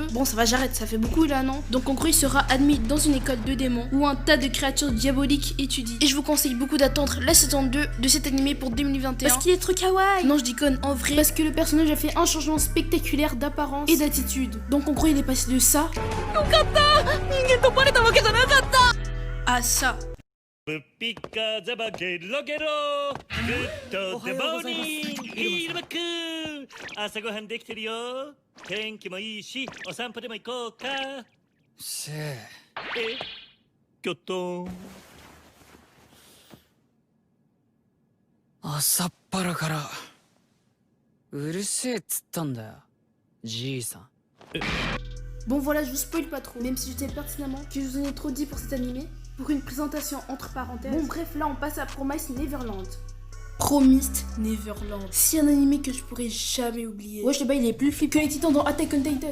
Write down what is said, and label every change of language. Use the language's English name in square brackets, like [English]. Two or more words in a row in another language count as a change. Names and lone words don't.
[French] Bon, ça va, j'arrête, ça fait beaucoup là, non? Donc en gros, il sera admis dans une école de démons où un tas de créatures diaboliques étudient. Et je vous conseille beaucoup d'attendre la saison 2 de cet animé pour 2021. Parce qu'il est trop kawaii. Non, je déconne, en vrai. Parce que le personnage a fait un changement spectaculaire d'apparence et d'attitude. Donc en gros, il est passé de ça à ça. [Japanese] ぶっぴっかざばゲロゲログッドデモーニングヒールバック朝ごはんできてるよ天気もいいしお散歩でも行こうかせえキョットン朝っぱらからうるせえっつったんだよじいさん [French] Bon voilà, je vous spoil pas trop, même si je sais pertinemment que je vous en ai trop dit pour cet animé. Pour une présentation entre parenthèses. Bon bref, là on passe à Promised Neverland. Promised Neverland. C'est un animé que je pourrais jamais oublier. Ouais, je sais pas, il est plus flip que les titans dans Attack on Titan.